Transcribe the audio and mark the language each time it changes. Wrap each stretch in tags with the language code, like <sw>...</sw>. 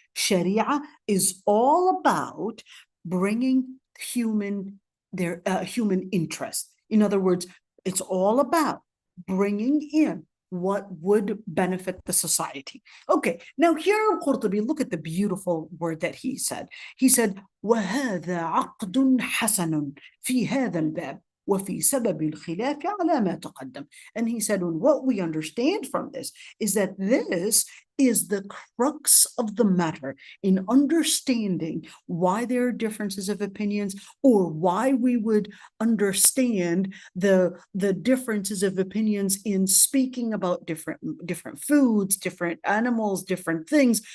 <en>Sharia is all about bringing human interest. In other words, it's all about bringing in what would benefit the society. Okay, now here Qurtubi, look at the beautiful word that he said. He said,</en> <ar>وَهَذَا عَقْدٌ حَسَنٌ فِي هَذَا الْبَابِ وَفِي سَبَبِ الْخِلَافِ عَلَى مَا تَقَدَّمَ.</ar> <en>And he said, and what we understand from this is that this is the crux of the matter in understanding why there are differences of opinions, or why we would understand the differences of opinions in speaking about different foods, different animals, different things.</en>